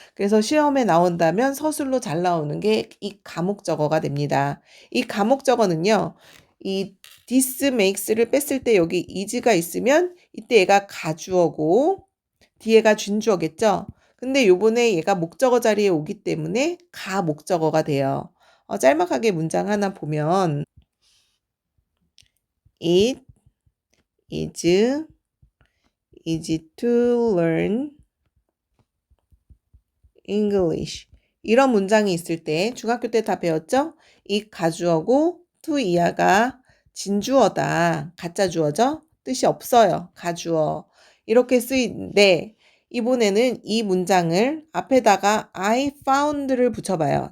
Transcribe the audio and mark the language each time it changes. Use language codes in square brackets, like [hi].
[ko] 그래서 시험에 나온다면 서술로 잘 나오는 게 이 가목적어가 됩니다. 이 가목적어는요. 이 [en] this makes [ko] 를 뺐을 때 여기 is가 있으면 이때 얘가 가주어고 뒤에가 준주어겠죠? 근데 요번에 얘가 목적어 자리에 오기 때문에 가목적어가 돼요. 짤막하게 문장 하나 보면 [en] It is easy to learn English. [ko] 이런 문장이 있을 때 중학교 때 다 배웠죠? 이 가주어고 to 이하가 진주어다. 가짜 주어죠? 뜻이 없어요. 가주어. 이렇게 쓰이는데 이번에는 이 문장을 앞에다가 [en] I found [ko] 를 붙여봐요.